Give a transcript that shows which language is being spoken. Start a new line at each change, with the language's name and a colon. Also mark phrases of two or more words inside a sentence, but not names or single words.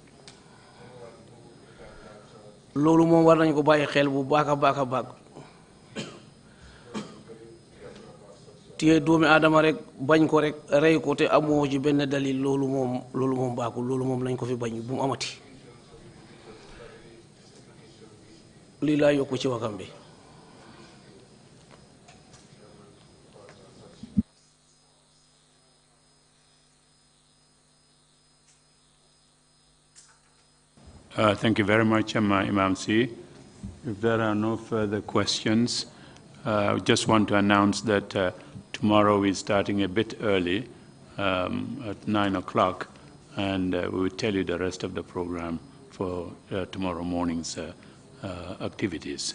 Wolof: loolu moom war nañ ko bàyyi xel bu baax a baax. téye doomi aadama rek bañ ko rek rey ko te amoo ci benn dalil loolu moom baaxul, loolu moom lañ ko fi bañ bu mu amati. lii laa yokku ci waxam bi.
English: Thank you very much, Imam C. If there are no further questions, I just want to announce that tomorrow we're starting a bit early at 9 o'clock, and we will tell you the rest of the program for tomorrow morning's activities.